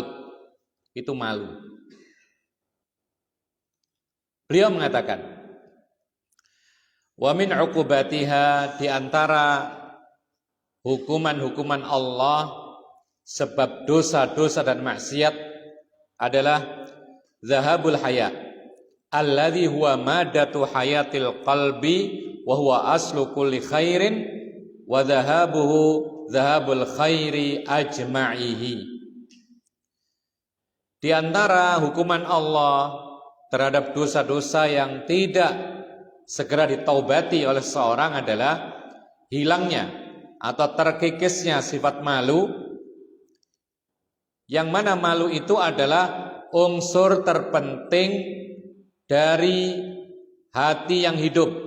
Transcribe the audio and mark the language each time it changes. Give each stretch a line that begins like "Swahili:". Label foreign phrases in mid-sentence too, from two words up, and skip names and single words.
Indonesian: Itu malu. Beliau mengatakan,
Arabic: ومن عقوباتها,
Indonesian: di antara hukuman-hukuman Allah sebab dosa-dosa dan maksiat adalah
Arabic: ذهاب الحياء الذي هو مادة حياة القلب وهو أصل كل خير وذهابه ذهاب الخير أجمعه.
Indonesian: Di antara hukuman Allah terhadap dosa-dosa yang tidak segera ditaubati oleh seorang adalah hilangnya atau terkikisnya sifat malu, yang mana malu itu adalah unsur terpenting dari hati yang hidup.